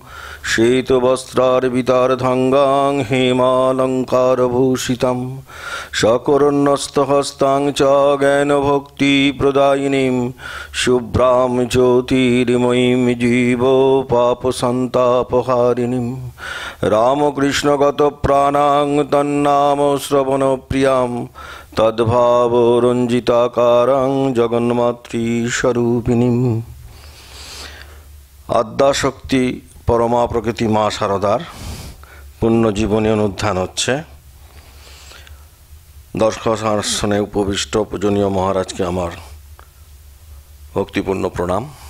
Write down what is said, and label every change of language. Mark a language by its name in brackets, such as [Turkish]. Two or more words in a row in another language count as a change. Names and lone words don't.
[Sanskrit] শ্বেতবস্ত্রার্বিতার্ধাঙ্গাং হেমালঙ্কারভূষিতাম সকরণ্যস্তহস্তাং চ জ্ঞানভক্তিপ্রদায়িনীং শুভ্রাং জ্যোতির্ময়ীং জীবপাপসন্তাপহারিণীং রামকৃষ্ণগতপ্রাণাং তন্নাম শ্রবণপ্রিয়াং তদ্ভাবরঞ্জিতাকারাং জগন্মাতৃস্বরূপিণীং। [Bangla] আদ্যাশক্তি পরমা প্রকৃতি মা শারদার পুণ্যজীবনী অনুধ্যান হচ্ছে। দর্শনাসনে উপবিষ্ট পূজনীয় মহারাজকে আমার ভক্তিপূর্ণ প্রণাম।